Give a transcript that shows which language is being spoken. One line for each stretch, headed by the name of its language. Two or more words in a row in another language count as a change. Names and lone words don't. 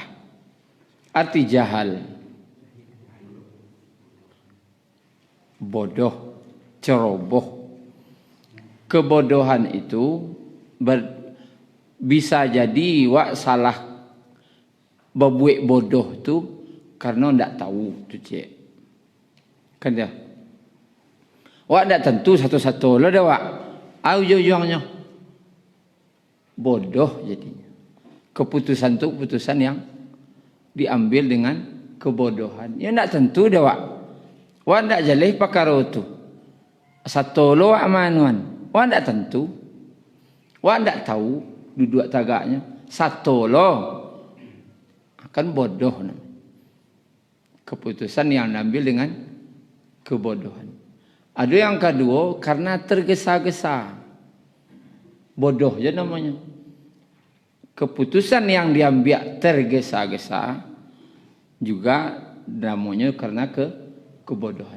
Indonesian: Arti jahal. Bodoh, ceroboh. Kebodohan itu bisa jadi wak salah berbuat bodoh tu karena ndak tahu tu cik.
Minangkabau: Kan dia? Wak ndak tentu satu-satu lah dah wak.
Indonesian: Ujung-ujungnya bodoh jadinya. Keputusan tu keputusan yang diambil dengan kebodohan.
Minangkabau: Ya ndak tentu dah wak. Wak ndak jalih perkara tu. Satu lo wak manuan. Wak ndak tentu. Wak ndak tahu duduk tagaknya. Satu lo akan bodoh.
Indonesian: Keputusan yang diambil dengan kebodohan. Ada yang kedua karena tergesa-gesa. Bodoh je namanya. Keputusan yang diambil tergesa-gesa juga namanya karena kebodohan.